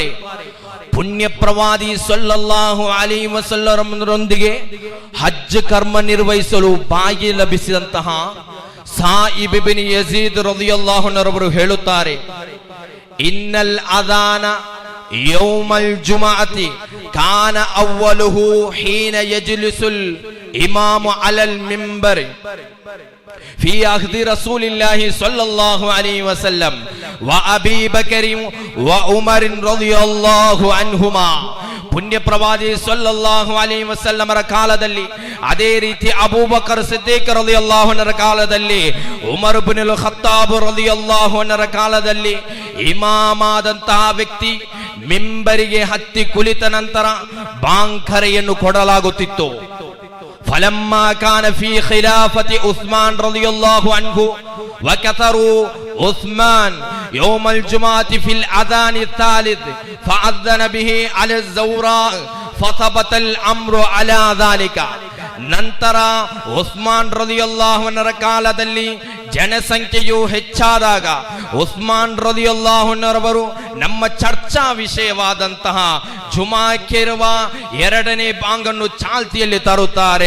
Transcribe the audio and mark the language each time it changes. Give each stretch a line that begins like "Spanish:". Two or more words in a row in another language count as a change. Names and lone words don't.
Kannada: ಪುಣ್ಯ ಪ್ರವಾದಿ
Arabic: صلى الله عليه وسلم
Kannada: ಹಜ್ ಕರ್ಮ ನಿರ್ವಹಿಸಲು ಭಾಗ್ಯ ಲಭಿಸಿದಂತಹ ಸಾಯಿಬ್ ಇಬ್ನ್ ಯಜೀದ್
Arabic: رضي الله عنه
Kannada: ಹೇಳುತ್ತಾರೆ,
Arabic: إن الأذان يوم الجمعة كان أوله حين يجلس الإمام على المنبر في عهد رسول الله صلى الله عليه وسلم وأبي بكر وعمر رضي الله عنهما.
Kannada: ಪುಣ್ಯ ಪ್ರವಾದಿ
Arabic: صلى الله عليه وسلم
Kannada: ಕಾಲದಲ್ಲಿ, ಅದೇ ರೀತಿ ಅಬೂಬಕರ್ ಸಿದ್ದೀಕ್
Arabic: رضي الله عنه
Kannada: ಕಾಲದಲ್ಲಿ, ಉಮರ್ ಇಬ್ನ್ ಅಲ್ ಖತ್ತಾಬ್
Arabic: رضي الله عنه
Kannada: ಕಾಲದಲ್ಲಿ ಇಮಾಮಾದಂತಹ ವ್ಯಕ್ತಿ ಮಿಂಬರಿಗೆ ಹತ್ತಿ ಕುಳಿತ ನಂತರ ಬಾಂಕರೆಯನ್ನು ಕೊಡಲಾಗುತ್ತಿತ್ತು.
Arabic: فلما كان في خلافة عثمان رضي الله عنه وكثروا عثمان يوم الجمعة في الأذان الثالث فأذن به على الزوراء فثبت الأمر على ذلك.
Kannada: ನಂತರ ಉಸ್ಮಾನ್
Arabic: رضي الله عنه
Kannada: ಕಾಲದಲ್ಲಿ ಜನಸಂಖ್ಯೆಯು ಹೆಚ್ಚಾದಾಗ ಉಸ್ಮಾನ್
Arabic: رضي الله عنه
Kannada: ನಮ್ಮ ಚರ್ಚಾ ವಿಷಯವಾದಂತಹ ಜುಮಾಕಿರುವ ಎರಡನೇ ಬಾಂಗನ್ನು ಚಾಲ್ತಿಯಲ್ಲಿ ತರುತ್ತಾರೆ.